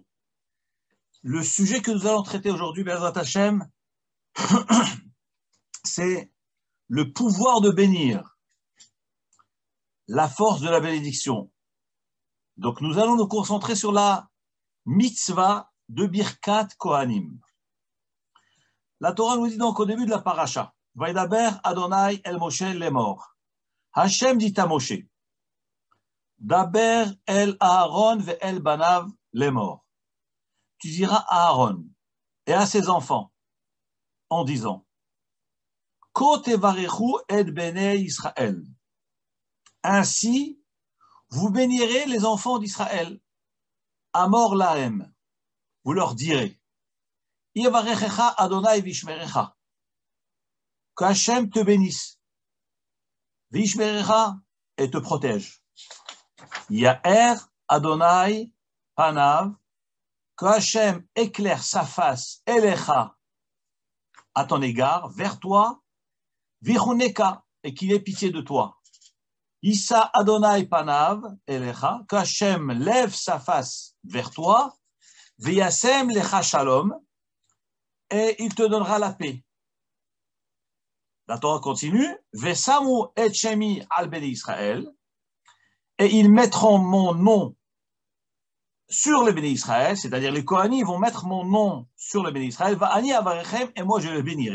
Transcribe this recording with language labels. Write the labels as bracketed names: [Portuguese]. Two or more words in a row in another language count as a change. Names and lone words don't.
[French] Le sujet que nous allons traiter aujourd'hui, [Hebrew] בעזרת השם, [French] c'est le pouvoir de bénir, la force de la bénédiction. Donc nous allons nous concentrer sur la mitzvah de [Hebrew] ברכת כהנים. [French] La Torah nous dit donc au début de la paracha, [Hebrew] וידבר ה' אל משה לאמר. [French] Hashem dit à Moshe, [Hebrew] דבר אל אהרן ואל בניו לאמר. [French] Tu diras à Aaron et à ses enfants en disant, [Hebrew] כה תברכו את בני ישראל. [French] Ainsi, vous bénirez les enfants d'Israël. [Hebrew] אמור להם. [French] Vous leur direz, [Hebrew] יברכך ה' וישמרך. [French] Que Hashem te bénisse. Vishmerecha et te protège. [Hebrew] יאר ה' פניו. [French] Que Hashem éclaire sa face, Elecha, à ton égard, vers toi, Vichuneka, et qu'il ait pitié de toi. [Hebrew] ישא ה' פניו, אליך, [French] que Hashem lève sa face vers toi, [Hebrew] וישם לך שלום, [French] et il te donnera la paix. La Torah continue, [Hebrew] ושמו את שמי על בני ישראל, [French] et ils mettront mon nom sur le béni Israël, c'est-à-dire les Kohanim vont mettre mon nom sur le béni Israël, [Hebrew] ואני אברכם, [French] et moi je le bénirai.